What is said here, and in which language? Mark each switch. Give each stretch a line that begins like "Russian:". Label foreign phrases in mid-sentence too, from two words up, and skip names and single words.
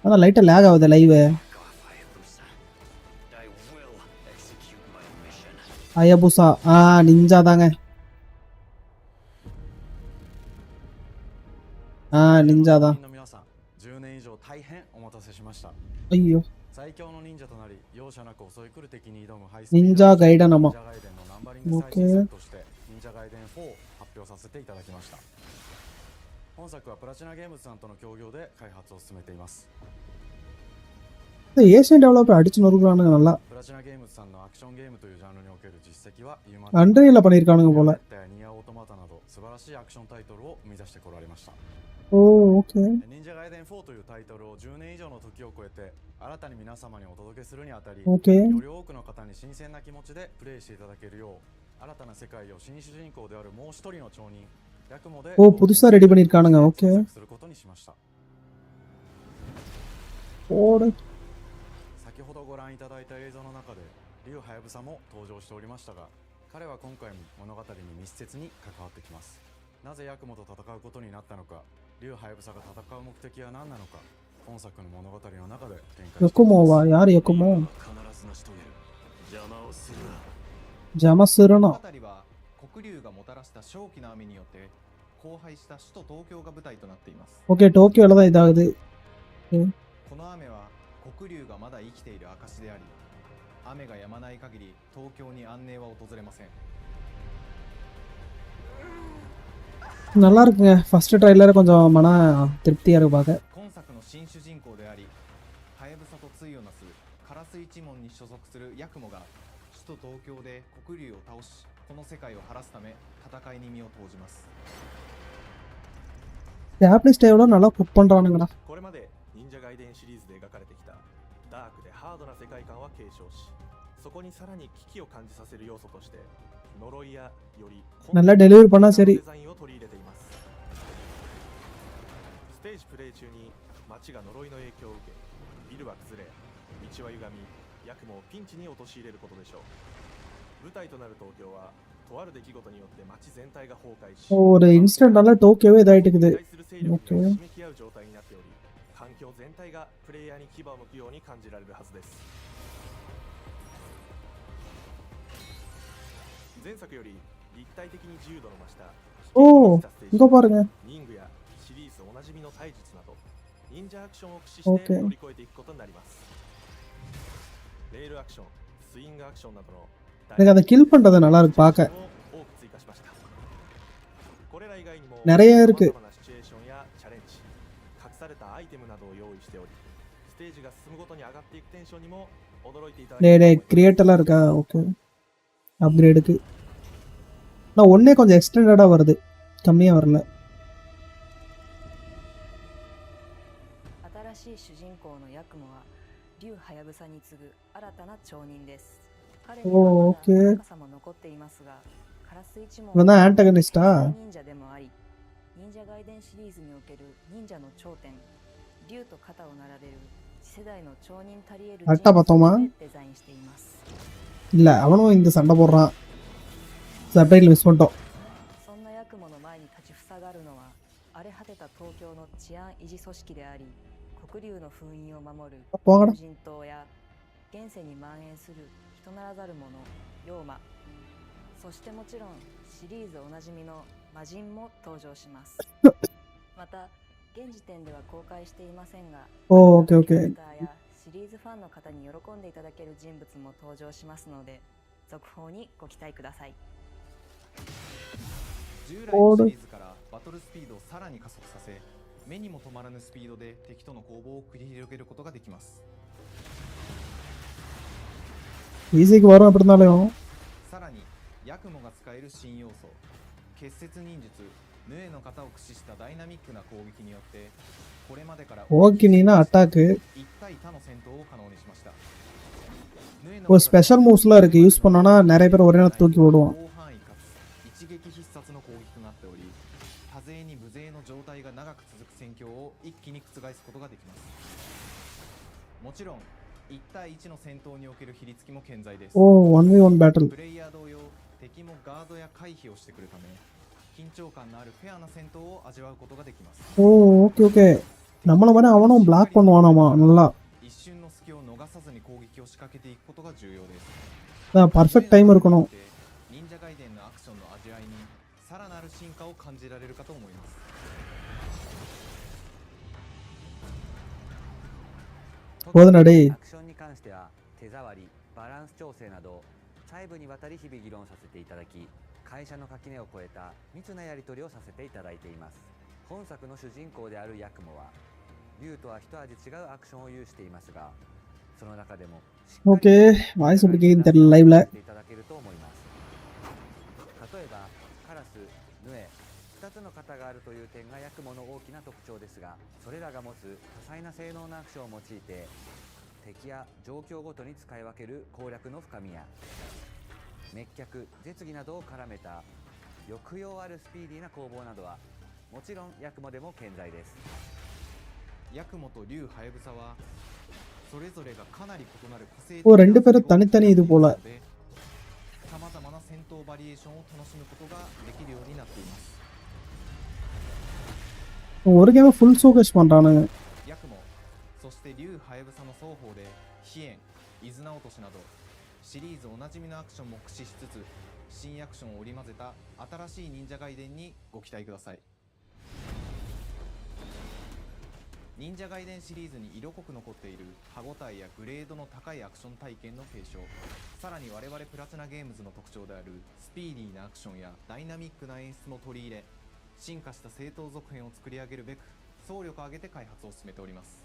Tamil: ஆனால்
English: light lag
Tamil: ஆகுது லைவ். அயபுசா நிஞ்சா தாங்க. நிஞ்சா தான். ஐயோ நிஞ்சா கைடன். ஆமா ஓகே.
Japanese: 本作はプラチナゲームズさんとの協業で開発を進めています。
English: Asian developer
Tamil: அடிச்சு நொறுக்குறானுங்க நல்லா.
Japanese: プラチナゲームズさんのアクションゲームというジャンルにおける実績は
Tamil: アンドレイラ பண்ணிருக்கானுங்க போல.
Japanese: ニアオートマタなど素晴らしいアクションタイトルを生み出してこられました。オーケー。忍者ガイデン4というタイトルを10年以上の時を超えて新たに皆様にお届けするにあたり、より多くの方に新鮮な気持ちでプレイしていただけるよう新たな世界を新主人公であるもう一人の町人
Tamil: ஓ புதுசா ரெடி பண்ணிருக்கானுங்க. ஓகே ஓடு.
Japanese: 先ほどご覧いただいた映像の中でリュウハヤブサも登場しておりましたが、彼は今回も物語に密接に関わってきます。なぜヤクモと戦うことになったのか、リュウハヤブサが戦う目的は何なのか、本作の物語の中で展開しています。ヤクモはやるヤクモ邪魔するな。黒竜がもたらした正気の雨によって荒廃した首都東京が舞台となっています。
Tamil: ஓகே டோக்கியோல தான் இதாகுது.
Japanese: この雨は黒竜がまだ生きている証であり、雨が止まない限り東京に安寧は訪れません。
Tamil: நல்லா இருக்குங்க.
English: first trailer
Tamil: கொஞ்சம் மன திருப்தியா இருக்கு பாக்க.
Japanese: 今作の新主人公であり、ハヤブサと対をなすカラス一門に所属するヤクモが首都東京で黒竜を倒し、この世界を晴らすため戦いに身を投じます。
English: Japanese style
Tamil: நல்லா குக் பண்றானுங்கடா.
Japanese: これまで忍者ガイデンシリーズで描かれてきたダークでハードな世界観は継承し、そこにさらに危機を感じさせる要素として呪いやより
Tamil: நல்லா டெலிவரி பண்ணா சரி.
Japanese: デザインを取り入れています。ステージプレイ中に街が呪いの影響を受け、ビルは崩れ、道は歪み、ヤクモをピンチに陥れることでしょう。舞台となる東京はとある出来事によって街全体が崩壊し、
Tamil: ஒரு இன்ஸ்டன்ட்டால டோக்கியோவே இதாயிட்டுக்குது. ஓகே.
Japanese: 締めき合う状態になっており、環境全体がプレイヤーに牙を向くように感じられるはずです。前作より立体的に自由度の増した
Tamil: ஓ இங்க பாருங்க.
Japanese: リングやシリーズおなじみの体術など忍者アクションを駆使して乗り越えていくことになります。レールアクション、スイングアクションなどの
Tamil: எனக்கு அந்த கில் பண்றது நல்லா இருக்கு பாக்க.
Japanese: これら以外にも
Tamil: நிறைய இருக்கு.
Japanese: 様々なシチュエーションやチャレンジ、隠されたアイテムなどを用意しており、ステージが進むごとに上がっていくテンションにも驚いていただける。
Tamil: டேய் கிரியேட் எல்லாம் இருக்கா? ஓகே. அப்கிரேடுக்கு நான் ஒண்ணே கொஞ்சம் எக்ஸ்டெண்டடா வருது, கம்மியா வரல.
Japanese: 新しい主人公のヤクモはリュウハヤブサに次ぐ新たな町人です。彼にはまだ若さも残っていますが、カラス一門は忍者でもあり、忍者ガイデンシリーズにおける忍者の頂点、竜と肩を並べる次世代の町人たり得る人物でデザインしています。
Tamil: இல்ல அவனும் இந்த சண்டை போடுறான்.
English: subtitle miss
Tamil: பண்ணிட்டோம்.
Japanese: そんなヤクモの前に立ちふさがるのは荒れ果てた東京の治安維持組織であり、黒竜の封印を守る無人島や現世に蔓延する人ならざる者、妖魔、そしてもちろんシリーズおなじみの魔人も登場します。また現時点では公開していませんが、
English: okay okay.
Japanese: シリーズファンの方に喜んでいただける人物も登場しますので、続報にご期待ください。従来のシリーズからバトルスピードをさらに加速させ、目にも止まらぬスピードで敵との攻防を繰り広げることができます。
Tamil: ஈஸிக்கு வரும் அப்படினாலும்
Japanese: さらにヤクモが使える新要素、結節忍術、ヌエの型を駆使したダイナミックな攻撃によって、これまでから大きなアタック、一対他の戦闘を可能にしました。
Tamil: ஒரு
English: special moves
Tamil: இருக்கு, யூஸ் பண்ணோம்னா நிறைய பேர் ஒரே நேரத்துல தூக்கி விடுவான்.
Japanese: 広範囲かつ一撃必殺の攻撃となっており、多勢に無勢の状態が長く続く戦況を一気に覆すことができます。もちろん1対1の戦闘における比率も健在です。 1v1 バトル。プレイヤー同様、敵もガードや回避をしてくるため、緊張感のあるフェアな戦闘を味わうことができます。
English: okay okay.
Tamil: நம்மள மாதிரி அவனும் பிளாக் பண்ணுவானாமா நல்லா.
Japanese: 一瞬の隙を逃さずに攻撃を仕掛けていくことが重要です。
English: perfect time
Tamil: இருக்கணும்.
Japanese: 忍者外伝のアクションの味わいにさらなる進化を感じられるかと思います。
Tamil: போதுடா டேய்.
Japanese: アクションに関しては手触り、バランス調整など細部にわたり日々議論させていただき、会社の垣根を越えた密なやり取りをさせていただいています。本作の主人公であるヤクモは竜とは一味違うアクションを有していますが、その中でも
English: okay voice
Tamil: எப்படி கேக்குதுன்னு தெரியல லைவ்ல.
Japanese: いただけると思います。例えばカラス、ヌエ、2つの型があるという点がヤクモの大きな特徴ですが、それらが持つ多彩な性能のアクションを用いて敵や状況ごとに使い分ける攻略の深みや、滅却、絶技などを絡めた抑揚あるスピーディーな攻防などはもちろんヤクモでも健在です。ヤクモと竜ハヤブサはそれぞれがかなり異なる個性的
Tamil: ஓ 2 பேரும் தனித்தனி இது போல.
Japanese: さまざまな戦闘バリエーションを楽しむことができるようになっています。
Tamil: ஒரு
English: game full showcase
Tamil: பண்றானுங்க.
Japanese: ヤクモ、そして竜ハヤブサの双方で飛燕、イズナ落としなどシリーズおなじみのアクションも駆使しつつ、新アクションを織り交ぜた新しい忍者外伝にご期待ください。忍者外伝シリーズに色濃く残っている歯ごたえやグレードの高いアクション体験の継承、さらに我々プラチナゲームズの特徴であるスピーディーなアクションやダイナミックな演出も取り入れ、進化した正当続編を作り上げるべく総力を挙げて開発を進めております。